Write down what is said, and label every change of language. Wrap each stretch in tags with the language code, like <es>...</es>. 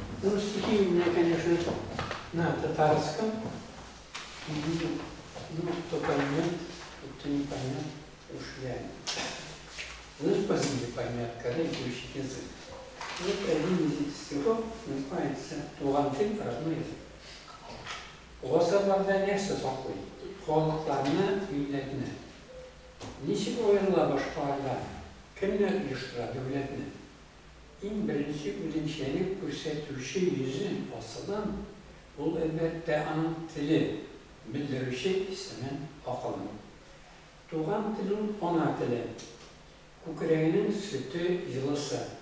<ru>Ну, стихи у меня, конечно, на татарском. Ну, кто поймет, кто не поймет, уж я. Ну, позднее поймет, когда изучит язык. Вот один из этих стихов называется «Тугантын родной язык».</ru> <tt>Ғасырларда нәсі сақлый, халықларына, милләтіне. Ничек ойырыла башкаларда, кемнәр оештыра дәүләтне? Иң беренче үзенчәлек күрсәтүче йөзен асылын, ул әлбәттә аның теле, белдерүче исемен акылын. Туган телен ана теле, күкрәгенең сөте җылысы.</tt>